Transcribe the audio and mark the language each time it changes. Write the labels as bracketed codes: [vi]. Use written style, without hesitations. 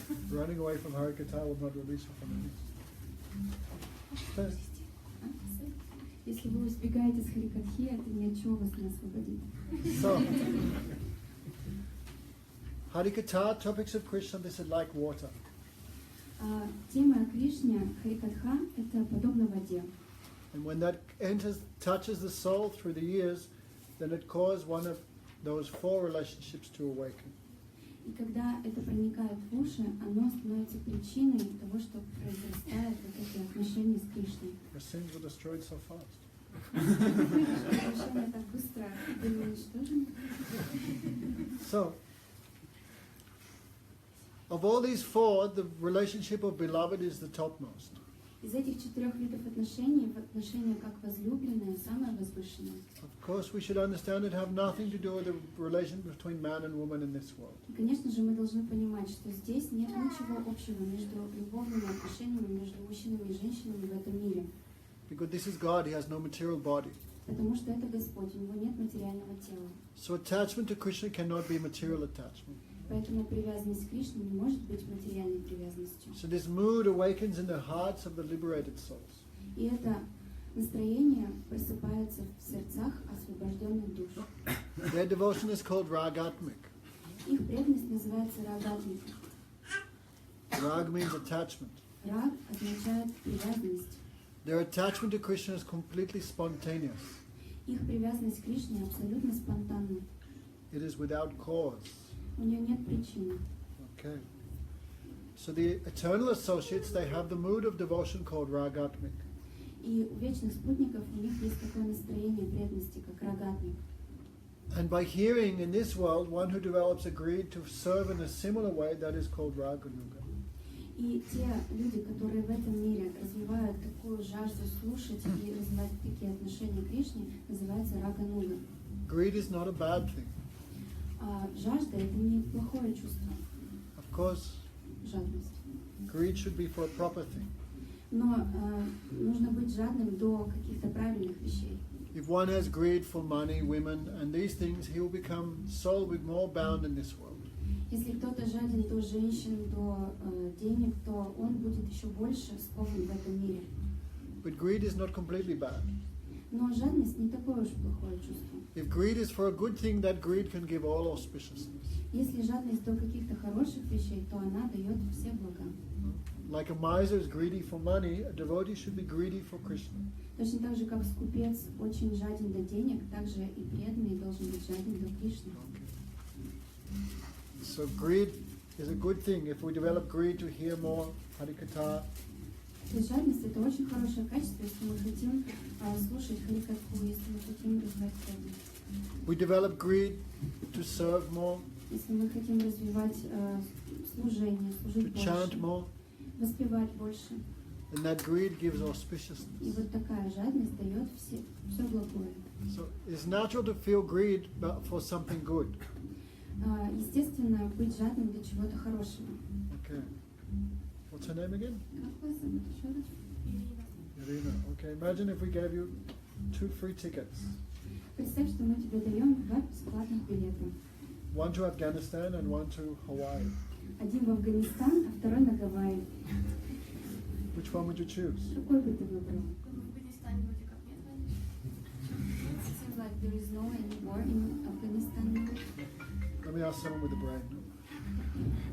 [en] Running away from Harikata will not release her from it. [ru] Если вы избегаете с Харикатхи, это ни от чего вас не освободит. [en] So, Harikata, topics of Krishna, this is like water. [ru] Тема о Кришне, Харикатха, это подобно воде. [en] And when that touches the soul through the years, then it causes one of those 4 relationships to awaken. [ru] И когда это проникает в уши, оно становится причиной того, что произрастают вот эти отношения с Кришной. [en] Your sins were destroyed so fast. [ru] Отношения так быстро были уничтожены. [en] So, of all these 4, the relationship of beloved is the topmost. [ru] Из этих 4 видов отношений, отношения как возлюбленные, самое возвышенное. [en] Of course, we should understand it have nothing to do with the relation between man and woman in this world. [ru] И, конечно же, мы должны понимать, что здесь нет ничего общего между любовными отношениями между мужчинами и женщинами в этом мире. [en] Because this is God, He has no material body. [ru] Потому что это Господь, у Него нет материального тела. [en] So attachment to Krishna cannot be material attachment. [ru] Поэтому привязанность к Кришне не может быть материальной привязанностью. [en] So this mood awakens in the hearts of the liberated souls. [ru] И это настроение просыпается в сердцах освобожденных душ. [en] Their devotion is called ragatmik. [ru] Их преданность называется рагатмик. [en] Rag means attachment. [ru] Раг означает привязанность. [en] Their attachment to Krishna is completely spontaneous. [ru] Их привязанность к Кришне абсолютно спонтанна. [en] It is without cause. [ru] У нее нет причины. [en] Okay. So the eternal associates, they have the mood of devotion called ragatmik. [ru] И у вечных спутников у них есть такое настроение преданности, как рагатмик. [en] And by hearing in this world, one who develops a greed to serve in a similar way, that is called raganuga. [ru] И те люди, которые в этом мире развивают такую жажду слушать и развивать такие отношения к Кришне, называется рагануга. [en] Greed is not a bad thing. [ru] А жажда — это не плохое чувство, [en] Of course, [ru] жадность. [en] greed should be for a proper thing. [ru] Но нужно быть жадным до каких-то правильных вещей. [en] If one has greed for money, women, and these things, he will become soul with more bound in this world. [ru] Если кто-то жаден до женщин, до денег, то он будет еще больше скован в этом мире. [en] But greed is not completely bad. [ru] Но жадность не такое уж плохое чувство. [en] If greed is for a good thing, that greed can give all auspiciousness. [ru] Если жадность до каких-то хороших вещей, то она дает все блага. [en] Like a miser is greedy for money, a devotee should be greedy for Krishna. [ru] Точно так же, как скупец очень жаден до денег, также и преданный должен быть жаден до Кришны. [en] So greed is a good thing. If we develop greed to hear more Harikatha, [ru] То есть жадность — это очень хорошее качество, если мы хотим слушать Харикатху, если мы хотим развивать преданность. [en] we develop greed to serve more, [ru] Если мы хотим развивать служение, [en] to [ru] служить [en] chant [ru] больше, [en] more, [ru] воспевать больше. [en] And that greed gives [ru] И [en] auspiciousness. [ru] вот такая жадность дает все благое. [en] So it's natural to feel greed for something good. [ru] Естественно, быть жадным для чего-то хорошего. [en] Okay. What's her name again? [ru] Как вас зовут еще раз? [en] Irina. Okay. Imagine if we gave you 2 free tickets. [ru] Представь, что мы тебе даем 2 бесплатных билета. [en] One to Afghanistan and one to Hawaii. [ru] Один в Афганистан, а второй на Гавайи. [en] Which one would you choose? [ru] Какой бы ты выбрал? В Афганистане вроде как нет войны. [en] It seems like there is no any war in Afghanistan now. Let me ask someone with a brain.